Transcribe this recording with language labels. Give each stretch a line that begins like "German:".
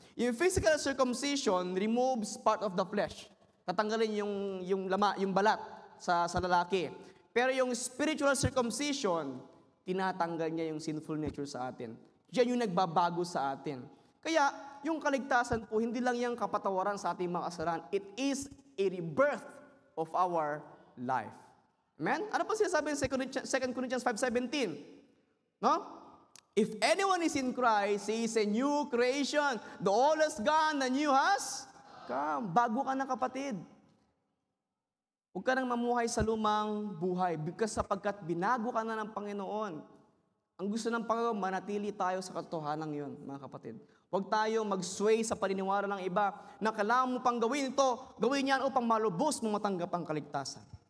English: Yung physical circumcision removes part of the flesh.
Filipino: Tatanggalin yung balat sa lalaki. Pero yung spiritual circumcision, tinatanggal niya yung sinful nature sa atin. Diyan yung nagbabago sa atin. Kaya, yung kaligtasan po, hindi lang yung kapatawaran sa ating mga kasalanan.
English: It is a rebirth of our life. Amen?
Filipino: Ano pa sinasabi in 2 Corinthians 5:17? No?
English: If anyone is in Christ, he is a new creation. The old has gone, the new has come.
Filipino: Bago ka na, kapatid. Huwag ka nang mamuhay sa lumang buhay because sapagkat binago ka na ng Panginoon. Ang gusto ng Panginoon, manatili tayo sa katotohanan yun, mga kapatid. Huwag tayo mag-sway sa paniniwala ng iba na kailangan mo pang gawin ito, gawin yan upang malubos mo matanggap ang kaligtasan.